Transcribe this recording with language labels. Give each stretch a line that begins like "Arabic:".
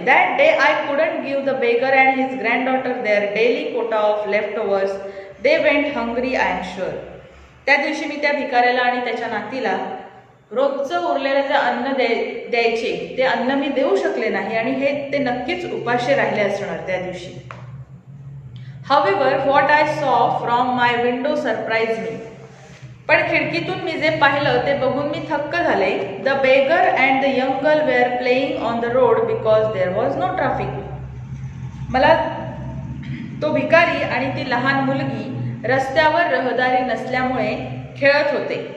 English: That day I couldn't give the beggar and his granddaughter their daily quota of leftovers. They went hungry, I am sure.
Marathi: त्या दिवशी मी त्या भिकाऱ्याला आणि त्याच्या नातीला रोजचं उरलेलं जे अन्न द्यायचे ते अन्न मी देऊ शकले नाही आणि ते नक्कीच उपाशी राहिले असणार त्या दिवशी.
English: However, what I saw from my window surprised me.
Marathi: पण खिडकीतून मी जे पाहिलं ते बघून मी थक्क झाले.
English: The beggar and the young girl were playing on the road because there was no traffic.
Marathi: मला तो भिकारी आणि ती लहान मुलगी रस्त्यावर रहदारी नसल्यामुळे खेळत होते.